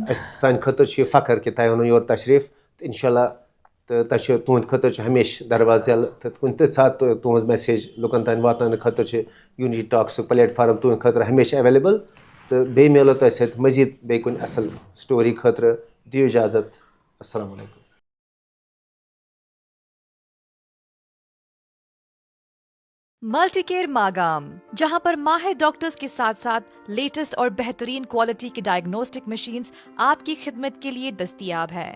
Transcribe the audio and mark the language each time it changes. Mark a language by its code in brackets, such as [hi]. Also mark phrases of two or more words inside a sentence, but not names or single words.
[ks] اَسہِ سانہِ خٲطرٕ چھُ یہِ فخر کہِ تۄہہِ اوٚنوُ یور تشریٖف تہٕ اِنشاء اللہ تہٕ تۄہہِ چھُ تُہٕنٛدِ خٲطرٕ چھُ ہمیشہِ دروازٕ یَلہٕ تہٕ کُنہِ تہِ ساتہٕ تُہٕنٛز میسیج لُکَن تانۍ واتناونہٕ خٲطرٕ چھِ یوٗنِٹی ٹاکسُک پلیٹ فارم تُہٕنٛدِ خٲطرٕ ہمیشہِ ایویلیبل تہٕ بیٚیہِ میلو تۄہہِ سۭتۍ مزیٖد بیٚیہِ کُنہِ اَصٕل سٹوری خٲطرٕ دِیِو اِجازت السلام علیکم. [ur] ملٹی کیئر ماگام، جہاں پر ماہر ڈاکٹرز کے ساتھ ساتھ لیٹسٹ اور بہترین کوالٹی کی [en] diagnostic machines [ur] آپ کی خدمت کے لیے دستیاب ہے.